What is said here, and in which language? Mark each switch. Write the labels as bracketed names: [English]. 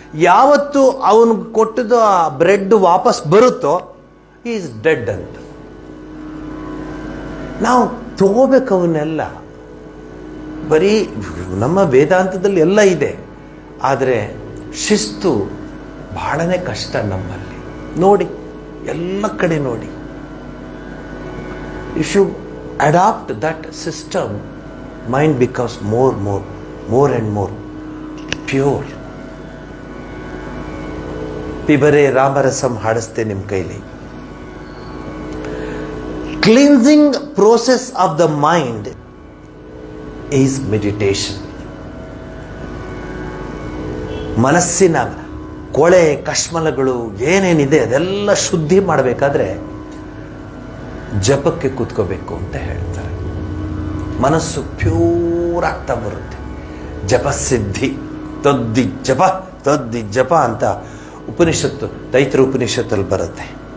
[Kannada] ಯಾವತ್ತು ಅವನು ಕೊಟ್ಟದ ಆ ಬ್ರೆಡ್ ವಾಪಸ್ ಬರುತ್ತೋ [English] is dead [Kannada] ಅಂತ. ನಾವು ತಗೋಬೇಕು ಅವನ್ನೆಲ್ಲ. ಬರೀ ನಮ್ಮ ವೇದಾಂತದಲ್ಲಿ ಎಲ್ಲ ಇದೆ, ಆದರೆ ಶಿಸ್ತು ಬಹಳನೇ ಕಷ್ಟ ನಮ್ಮಲ್ಲಿ. ನೋಡಿ, ಎಲ್ಲ ಕಡೆ ನೋಡಿ. [English] If you adopt that system, mind becomes more and more pure. [Kannada] ಪಿಬರೆ ರಾಮರಸಂ ಹಾಡಿಸ್ತೆ ನಿಮ್ಮ ಕೈಲಿ. [English] Cleansing process of the mind is meditation. [Kannada] ಮನಸ್ಸಿನ ಕೊಳೆ ಕಶ್ಮಲಗಳು ಏನೇನಿದೆ ಅದೆಲ್ಲ ಶುದ್ಧಿ ಮಾಡಬೇಕಾದ್ರೆ ಜಪಕ್ಕೆ ಕೂತ್ಕೋಬೇಕು ಅಂತ ಹೇಳ್ತಾರೆ. ಮನಸ್ಸು ಪ್ಯೂರ್ ಆಗ್ತಾ ಬರುತ್ತೆ. ಜಪಸಿದ್ಧಿ, ತದ್ದಿ ಜಪ ಅಂತ ಉಪನಿಷತ್ತು, ತೈತ್ರ ಉಪನಿಷತ್ತಲ್ಲಿ ಬರುತ್ತೆ.